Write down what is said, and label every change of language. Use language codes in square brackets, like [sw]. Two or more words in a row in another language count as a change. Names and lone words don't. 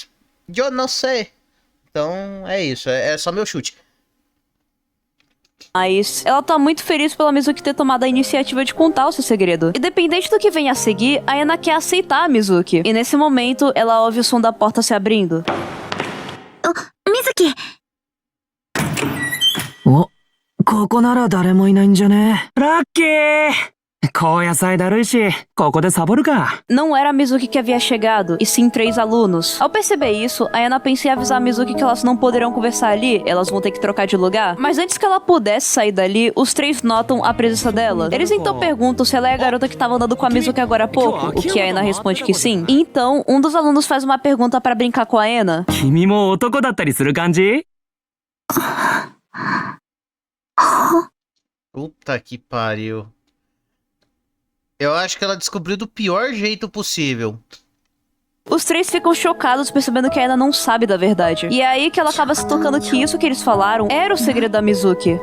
[pt] Eu não sei. Então, é isso. É só meu chute. Mas ela tá muito feliz pela Mizuki ter tomado a iniciativa de contar o seu segredo. Independente do que venha a seguir, a Ena quer aceitar a Mizuki. E nesse momento, ela ouve o som da porta se abrindo. Mizuki! [ja] お、ここなら誰もいないんじゃね？ラッキー！高野菜だるいし、ここでサボるか。 [pt] Não era a Mizuki que havia chegado, e sim 3 alunos. Ao perceber isso, a Ena pensa em avisar a Mizuki que elas não poderão conversar ali, elas vão ter que trocar de lugar. Mas antes que ela pudesse sair dali, os 3 notam a presença dela. Eles então perguntam se ela é a garota que tava andando com a Mizuki agora há pouco, o que a Ena responde que sim. E então, um dos alunos faz uma pergunta pra brincar com a Ena. [ja] 君も男だったりする感じ？ [pt] Puta que pariu. Eu acho que ela descobriu do pior jeito possível. Os 3 ficam chocados percebendo que a Ena não sabe da verdade. E é aí que ela acaba se tocando que isso que eles falaram era o segredo da Mizuki.